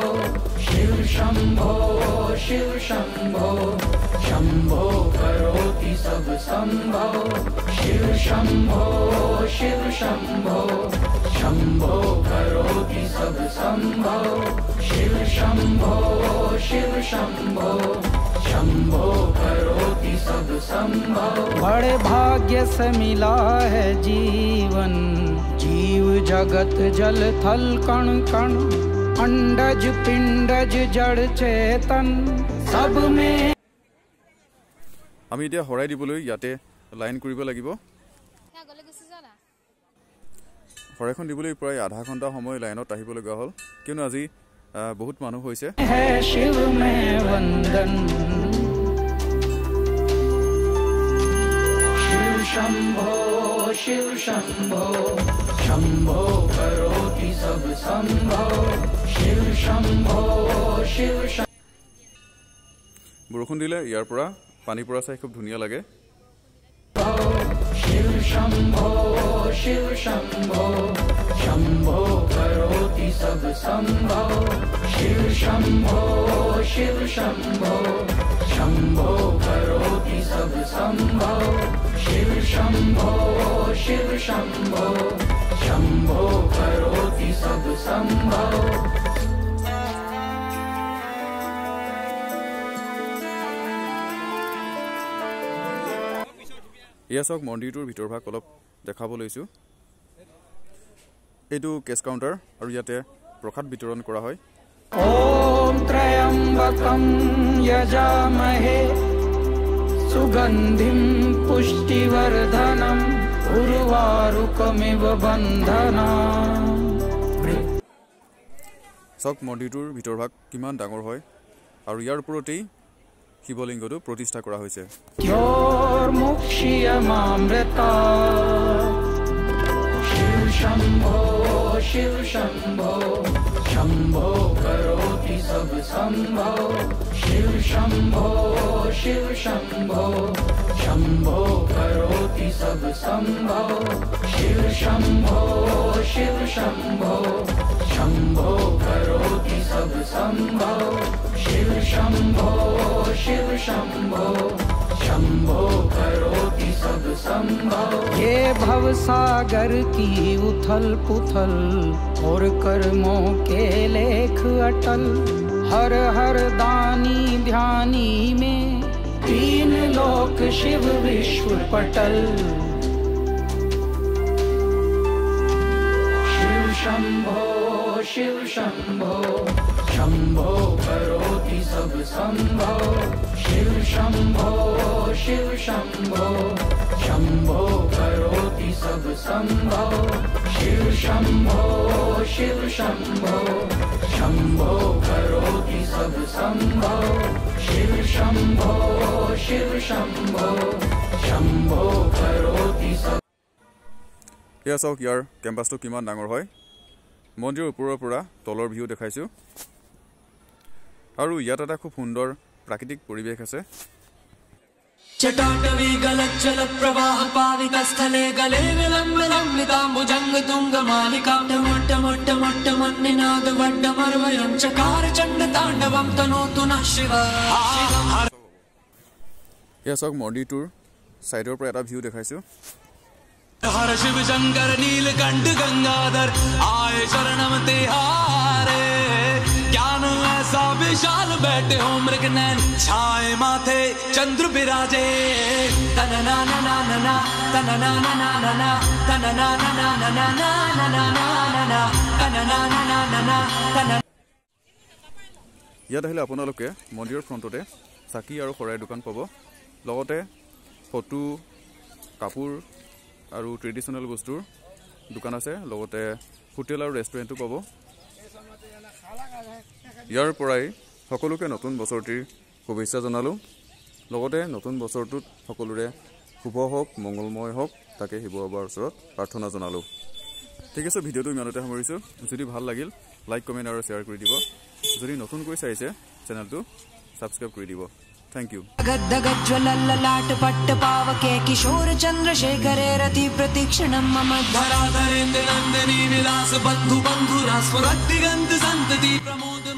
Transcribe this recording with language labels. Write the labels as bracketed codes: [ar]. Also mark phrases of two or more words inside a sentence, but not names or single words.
[hi] शिव शंभो शंभो करोति सब संभव। शिव शंभो शंभो करोति सब संभव। शिव शंभो शंभो करोति सब संभव। बड़े भाग्य से मिला है जीवन, जीव जगत जल थल कण कण, अंडज पिंडज जड़ चेतन सब में। [as] আমি এতিয়া হৰাই দিবলৈ ইয়াতে লাইন কৰিব লাগিব। হৰাইখন দিবলৈ প্ৰায় আধা ঘণ্টা সময় লাইনত আহিব লগা হ'ল কিয়নো আজি বহুত মানুহ হৈছে। [hi] शिव में वंदन। शिव शंभो शंभो करोति सब संभव। शिव शंभो [as] বৰষুণ দিলে ইয়াৰ পৰা পানী পৰা চাই খুব ধুনীয়া লাগে। [hi] शिव शंभो करोति सब संभव। शिव शंभो करोति सब संभव। शिव शंभो करोति सब संभव। [as] এয়া চাওক মন্দিৰটোৰ ভিতৰভাগ অলপ দেখাব লৈছো। এইটো [en] cash counter [as] আৰু ইয়াতে প্ৰসাদ বিতৰণ কৰা হয়। [sa] ओम त्र्यंबकं यजामहे सुगंधिं पुष्टिवर्धनम् उर्वारुकमिव बन्धनान्। [as] চাওক মন্দিৰটোৰ ভিতৰভাগ কিমান ডাঙৰ হয় আৰু ইয়াৰ ওপৰতেই শিৱলিংগটো প্ৰতিষ্ঠা কৰা হৈছে। [sa] योर्मुक्षीयमामृतात्। [hi] शम्भो शम्भो करोति सब संभव शिव शम्भो शम्भो करोति सब संभव शिव शम्भो शम्भो करोति सब संभव शिव शम्भो शम्भो करोति सब संभव। ये भव सागर की उथल पुथल और कर्मों के लेख अटल हर हर दानी ध्यानी में तीन लोक शिव विश्व पटल शिव शम्भो शम्भो करोति सब संभव शिव शम्भो शम्भो करोति सब संभव शिव शम्भो शम्भो करोति सब संभव शिव शम्भो शम्भो करोति सब। [as] এয়া চাওক ইয়াৰ কেম্পাছটো কিমান ডাঙৰ হয় মন্দিৰৰ ওপৰৰ পৰা তলৰ ভিউ দেখাইছো আৰু ইয়াত এটা খুব সুন্দৰ প্ৰাকৃতিক পৰিৱেশ আছে [sa] चटाटवी गलज्जल प्रवाह पाविक स्थले गले विलम्बिताम्बुजंग तुंग मालिका टमट्ट मट्ट मट्ट मन्निनाद वड्डमर्वयं चकार चंड तांडवं तनोतु नः शिव। [as] এয়া চাওক মন্দিৰটোৰ সাইডৰ পৰা এটা ভিউ দেখাইছো [hi] हर शिव शंकर नीलकंठ गंगाधर आए शरणम तिहारे ज्ञान ऐसा विशाल बैठे हो मृग नैन छाए माथे चंद्र विराजे तनना ना ना ना ना तनना ना ना ना ना तनना ना ना ना ना ना ना ना तनना ना ना ना ना तन। [as] ইয়াত আহিলে আপোনালোকে মন্দিৰৰ ফ্ৰণ্টতে চাকি আৰু শৰাই দোকান পাব লগতে ফটো কাপোৰ আৰু ট্ৰেডিশনাল বস্তুৰ দোকান আছে লগতে হোটেল আৰু ৰেষ্টুৰেণ্টও পাব ইয়াৰ পৰাই সকলোকে নতুন বছৰটিৰ শুভেচ্ছা জনালো লগতে নতুন বছৰটোত সকলোৰে শুভ হওক মংগলময় হওক তাকে শিৱ বাবাৰ ওচৰত প্ৰাৰ্থনা জনালো ঠিক আছে ভিডিঅ'টো ইমানতে সামৰিছো যদি ভাল লাগিল [en] like comment [as] আৰু শেয়াৰ কৰি দিব যদি নতুনকৈ চাইছে চেনেলটো সাবস্ক্ৰাইব কৰি দিব [en] thank you. [sa] गद्दगज्ज्वलल्ललाट पट्ट पावके किशोर चंद्रशेखरे रति प्रतीक्षणं मम धराधरेन्द्र नंदिनी विलास बंधु बंधुरा स्फुरद्दिगंत संतति प्रमोद।